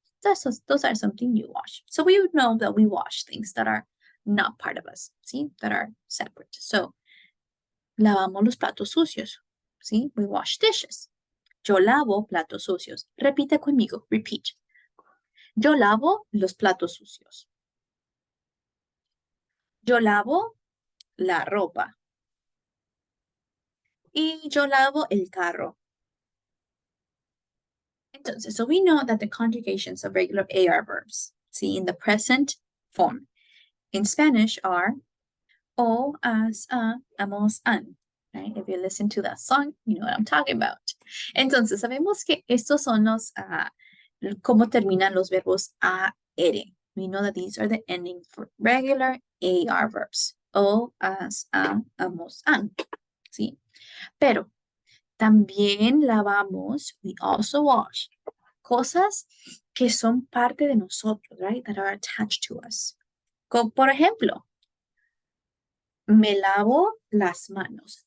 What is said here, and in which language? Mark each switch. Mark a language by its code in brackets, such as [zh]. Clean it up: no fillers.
[en] Those are something you wash. So we would know that we wash things that are not part of us, ¿sí? That are separate. [es] So, lavamos los platos sucios, ¿sí? [en] We wash dishes. [es] Yo lavo platos sucios. Repite conmigo. [en] Repeat. [es] Yo lavo los platos sucios. Yo lavo la ropa. Y yo lavo el carro. [en] Entonces, so we know that the conjugations of regular AR verbs, see, in the present form, in Spanish are o, as, a, amos, an. Right? If you listen to that song, you know what I'm talking about. [es] Entonces, sabemos que estos son los, cómo terminan los verbos a, ere. [en] We know that these are the ending for regular AR verbs. [es] O, as, a, amos, an. ¿Sí? Pero también lavamos, [en] we also wash, [es] cosas que son parte de nosotros, right? [en] That are attached to us. [es] Como por ejemplo, me lavo las manos.